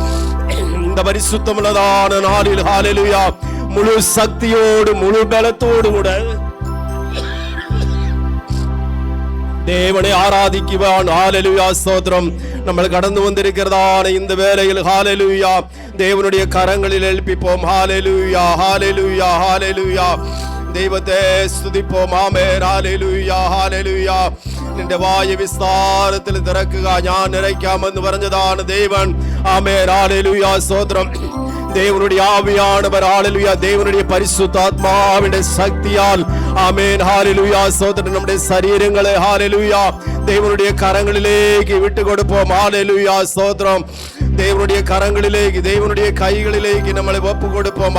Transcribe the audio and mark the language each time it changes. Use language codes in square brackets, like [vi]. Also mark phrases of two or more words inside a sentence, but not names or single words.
[ta] இந்த பரிசுத்தமுள்ளதான நாளில் ஹல்லேலூயா முழு சக்தியோடு முழு பலத்தோடு கூட தேவனை ஆராதிக்குவான். ஹல்லேலூயா. ஸ்தோத்திரம். நம்ம கடந்து வந்திருக்கிறதான இந்த வேளையில் ஹல்லேலூயா தேவனுடைய கரங்களில் எழுப்பிப்போம். ஹல்லேலூயா ஹல்லேலூயா ஹல்லேலூயா. தெய்வத்தை ஸ்துதிப்போம். ஆமென். ஹல்லேலூயா ஹல்லேலூயா. [ml] നിന്റെ വായ വിസ്താരത്തിൽ തിറക്കുക, ഞാൻ നിറയ്ക്കാമെന്ന് പറഞ്ഞതാണ് ദൈവൻ. ആമേൻ, ഹല്ലേലൂയ, സ്തോത്രം. [ta] தேவனுடைய ஆவியானவர், ஹalleluya, தேவனுடைய பரிசுத்தாத்மாவின் சக்தியால், ஆமென், ஹalleluya, ஸ்தோத்திரம், நம்முடைய சரீரங்களை, ஹalleluya, தேவனுடைய கரங்களிலேக்கு விட்டு கொடுப்போம். ஹalleluya, ஸ்தோத்திரம். தேவனுடைய கரங்களிலேக்கு, தேவனுடைய கைகளிலேக்கு நம்மளை ஒப்பு கொடுப்போம்.